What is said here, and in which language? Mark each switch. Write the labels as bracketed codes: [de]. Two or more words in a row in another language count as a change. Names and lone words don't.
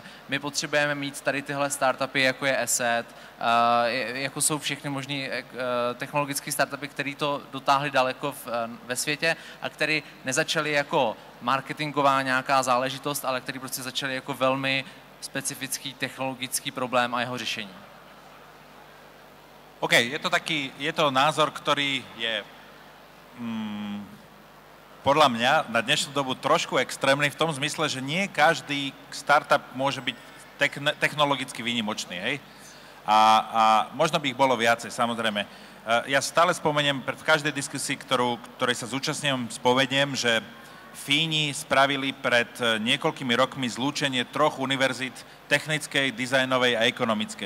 [cs] My potřebujeme mít tady tyhle startupy, jako je Asset, jako jsou všechny možný technologické startupy, které to dotáhly daleko ve světě a které nezačaly jako marketingová nějaká záležitost, ale které prostě začaly jako velmi specifický technologický problém a jeho řešení. [sk] OK, je to názor, ktorý je podľa mňa na dnešnú dobu trošku extrémny v tom zmysle, že nie každý startup môže byť technologicky výnimočný, hej? A možno by ich bolo viacej, samozrejme. Ja stále spomeniem v každej diskusii, ktorej sa zúčastňujem, spomeniem, že Fíni spravili pred niekoľkými rokmi zlúčenie 3 univerzít technickej, dizajnovej a ekonomickej.